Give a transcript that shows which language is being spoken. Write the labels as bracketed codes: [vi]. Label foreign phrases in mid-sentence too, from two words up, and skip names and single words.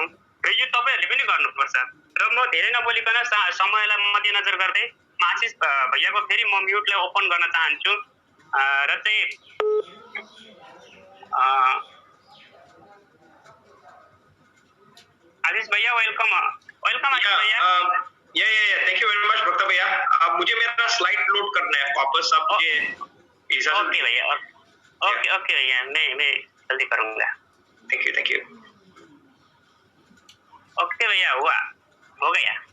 [ne] र यो तपाईँहरूले पनि गर्नुपर्छ। र म धेरै नबोलिकन समयलाई मध्यनजर गर्दै आशिष भैयाको फेरि म म्युटलाई ओपन गर्न चाहन्छु। र चाहिँ आशिष भैया वेलकम आशिष भैया। [en] thank you very much [hi] भक्ता भैया। अब मुझे मेरा स्लाइड लोड करना है वापस। आप ये ओके भैया, ओके भैया, मैं जल्दी करूँगा। [en] thank you. [hi] ओके भैया, हो गया।